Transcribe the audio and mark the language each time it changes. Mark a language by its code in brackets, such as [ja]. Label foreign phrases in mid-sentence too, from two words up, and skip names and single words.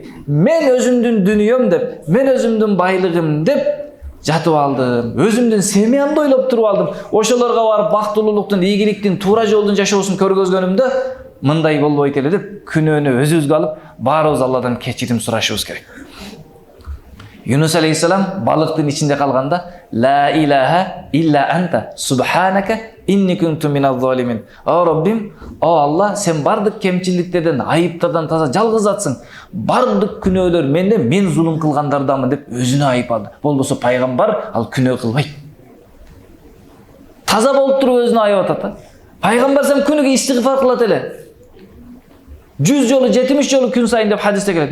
[ky] Мен өзүмдүн дүнүйөм деп, мен өзүмдүн байлыгым деп жатып алдым. Өзүмдүн семьямды ойлоп туруп алдым. Ошолорго барып бактылуулуктун, ийгиликтин, туура жолдун жашоосун көргөзгөнүмдө мындай болбойт эле деп күнөөнү өзүбүзгө алып, баарыбыз Алладан кечирим сурашыбыз керек. Юнус алейхиссалам балыктын ичинде калганда, [ar] لا إله إلا أنت سبحانك إني كنت من الظالمين. [ky] О Раббим, о Алла, сен бардык кемчиликтерден, айыптардан таза жалгыз затсың. Бардык күнөөлөр менде, мен зулум кылгандардамын деп өзүнө айып алды. Болбосо пайгамбар ал күнөө кылбайт. Таза болуп туруп өзүнө айып атат. Пайгамбар сен күнүгө истигфар кылат эле. 100 жолу 70 жолу күн сайын деп хадисте келет.